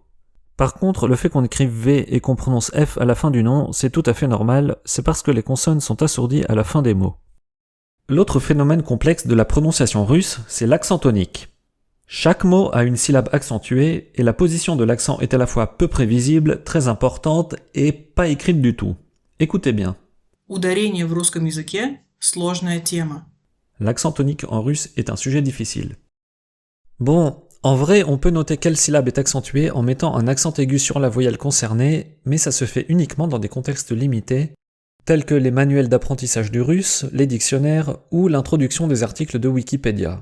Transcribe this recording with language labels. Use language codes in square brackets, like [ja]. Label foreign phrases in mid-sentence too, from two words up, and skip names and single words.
[fr] Par contre, le fait qu'on écrive V et qu'on prononce F à la fin du nom, c'est tout à fait normal, c'est parce que les consonnes sont assourdies à la fin des mots. L'autre phénomène complexe de la prononciation russe, c'est l'accent tonique. Chaque mot a une syllabe accentuée et la position de l'accent est à la fois peu prévisible, très importante et pas écrite du tout. Écoutez bien. [ru] Ударение в русском языке – сложная тема. [fr] L'accent tonique en russe est un sujet difficile. Bon, en vrai, on peut noter quelle syllabe est accentuée en mettant un accent aigu sur la voyelle concernée, mais ça se fait uniquement dans des contextes limités, tels que les manuels d'apprentissage du russe, les dictionnaires ou l'introduction des articles de Wikipédia.